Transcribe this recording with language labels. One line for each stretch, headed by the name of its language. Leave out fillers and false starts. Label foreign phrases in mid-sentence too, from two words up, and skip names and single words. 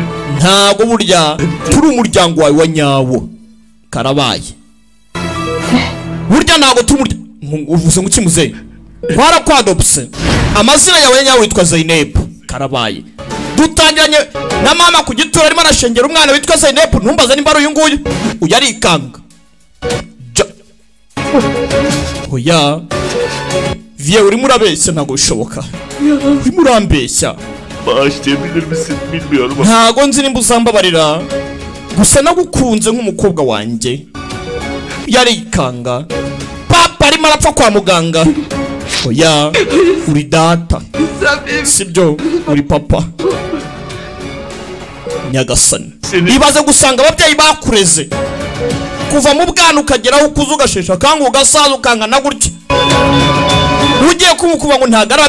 Kinyarwanda: ntago burya turi umuryango wawe wa nyawo karabaye burya ntago turi umuryango uvuze ngo ukimuze twarakwadopse amazina yawe ya nyawo witwa Zainab karabaye dutangiranye na mama ku gituro arimo arashengera umwana witwa Zainab ntumbaze nimba ari uyu nguyu uyu arikanga oya vie urimo urabeshya ntago bishoboka urimo urambeshya
Turkish: bağışlayabilir misin bilmiyorum ama
Kinyarwanda: ntago nzi nimba uzambabarira gusa nagukunze nk'umukobwa wanjye yarikanga papa arimo arapfa kwa muganga oya uri data sibyo uri papa nyagasani ibaze gusanga ababyeyi bakureze kuva mu bwana ukageraho ukuze ugashesha kandi ugasaza ukangana gutya ugiye kumukuba ngo ntago ari